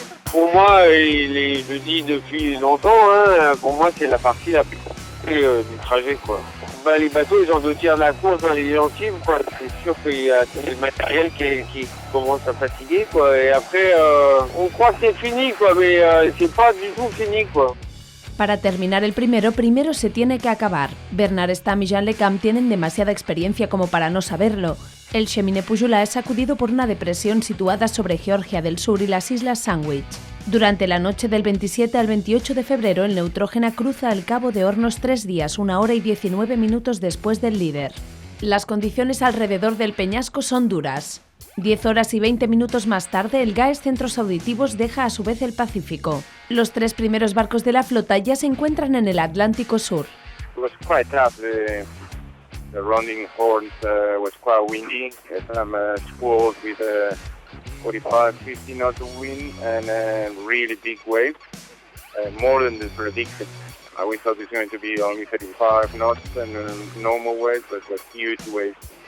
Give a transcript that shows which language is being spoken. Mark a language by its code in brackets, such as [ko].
[fr] Pour moi, je dis depuis longtemps, hein, pour moi c'est la partie la plus compliquée du trajet quoi. Les bateaux, ils ont 2/3 de la course dans les gentils, quoi. C'est sûr qu'il y a le matériel qui commence à fatiguer, quoi. Et après, on croit que c'est fini, quoi, mais c'est pas du tout fini, quoi. [es] Para terminar el primero se tiene que acabar. Bernard Stamm y Jean Le Cam tienen demasiada experiencia como para no saberlo. El Cheminée Pujolat es sacudido por una depresión situada sobre Georgia del Sur y las Islas Sandwich. Durante la noche del 27 al 28 de febrero, el Neutrógena cruza el Cabo de Hornos 3 días, 1 hora y 19 minutos después del líder. Las condiciones alrededor del peñasco son duras. 10 horas y 20 minutos más tarde, el GAES Centros Auditivos deja a su vez el Pacífico. Los 3 primeros barcos de la flota ya se encuentran en el Atlántico Sur. [en] It was quite tough. The rounding horns was quite windy. Some squalls with 45-50 knots of wind and really big waves, more than the predicted. We thought it was going to be only 35 knots and normal waves, but it was huge waves.